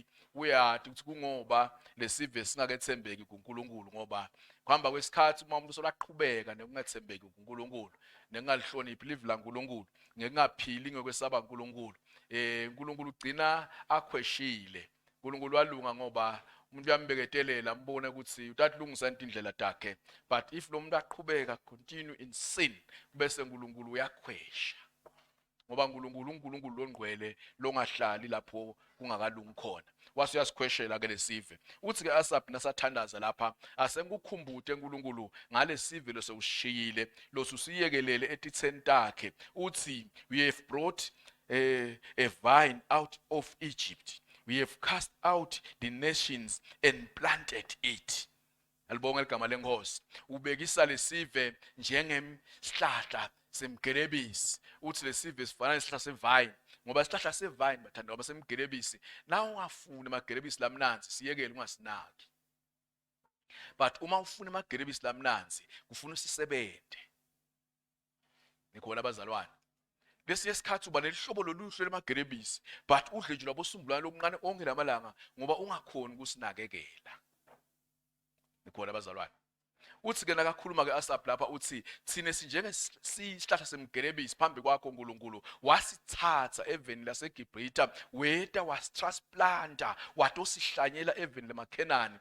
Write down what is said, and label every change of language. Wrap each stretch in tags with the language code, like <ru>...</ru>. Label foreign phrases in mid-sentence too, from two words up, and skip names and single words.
<ss>Uyathi ukuthi kungoba lesive singakethembeki kuNkulunkulu ngoba kuhamba kwesikhathi uma umuntu solaqhubeka nekungathembeki kuNkulunkulu nekungalihloniphi live laNkulunkulu ngekungaphili ngokwesaba uNkulunkulu, uNkulunkulu ugcina akhweshile. uNkulunkulu walunga ngoba umuntu uyambeketelela mbone ukuthi utathilungisa indlela takhe,</ss> <en>but if</en> <ss>lo muntu aqhubeka</ss> <en>continue in sin</en> <ss>bese uNkulunkulu uyakhwesha ngoba uNkulunkulu longcwele longahlali lapho kungakalungi khona. Wase uyasikhweshela ke lesive. Uthi ke Asaph nasathandaza lapha asengukhumbute uNkulunkulu ngalesive lo sewushiyile lo susiyekelele etitheni takhe.</ss> <en>Uthi we have brought a vine out of Egypt. We have cast out the nations and planted it.</en> <ss>Alibonga igama lenkosi. Ubekisa lesive njengesihlahla semgelebisi. Uthi lesive sifana nesihlahla sevine ngoba isihlahla sevine bathanda ngoba semgelebisi. Na ungafuni amagelebisi lamnanzi siyekele ungasinaki. But uma ufuna amagelebisi lamnanzi kufuna usisebente. Nikhona abazalwane. Lesi yesikhathi uba nelihlobo loluhle lemagelebisi but udle nje lwabosumbulana lokuncane onke lamalanga ngoba ungakhoni ukusinakekela. Nikhona abazalwane. Uthi ke nakakhuluma ke Asaph lapha uthi thine sinjengesihlahla semgelebisi phambi kwakho uNkulunkulu, wasithatha eveni laseGibhithe weta wasitransplanter watosihlanyela eveni lemaKhenani.</ss>